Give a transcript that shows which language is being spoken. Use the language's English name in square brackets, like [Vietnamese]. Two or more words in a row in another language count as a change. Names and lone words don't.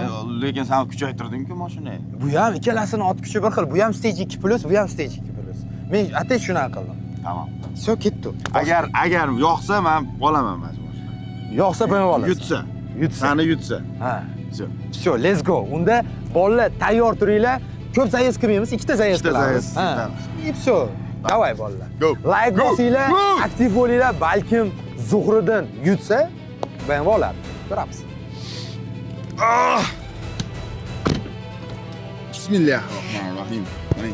[Uzbek] Lekin sen kuchaytirding-ku mashinani. Bu ham ikkalasini ot kuchi bir xil. Bu ham [English] stage 2 plus, [Uzbek] bu ham [English] stage 2 plus. [Uzbek] Men atay shunaqa qildim. Tamam. Всё, ketdi. Agar yoqsa men olaman majbur. Yoqsa bo'lib olasiz. Yutsa. Yutsa. Sani yutsa. Ha. Всё. Всё, [English] let's go. [Uzbek] Unda bolalar tayyor turinglar. Ko'p zayiz qilmaymiz, ikkita zayiz qilamiz. Ha. [Russian] И всё. Давай bolalar. [Uzbek] Go. Like bosinglar, aktiv bo'linglar, balkim Zuhriddin yutsa, bo'lib oladi. Ko'ramiz. Bismillahirrohmanirrohim. Mana.